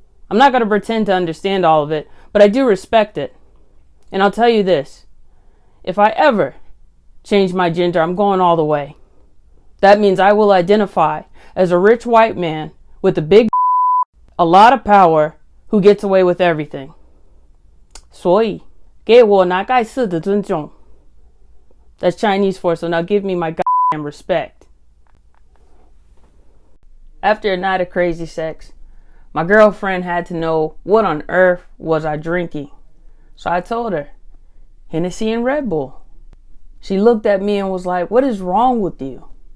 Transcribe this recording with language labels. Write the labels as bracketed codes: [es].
[en] I'm not going to pretend to understand all of it, but I do respect it. And I'll tell you this, if I ever change my gender, I'm going all the way. That means I will identify as a rich white man with a lot of power, who gets away with everything. [zh] 所以给我那该死的尊重. [en] That's Chinese for, so now give me my goddamn respect. After a night of crazy sex, my girlfriend had to know what on earth was I drinking. So I told her, Hennessy and Red Bull. She looked at me and was like, what is wrong with you?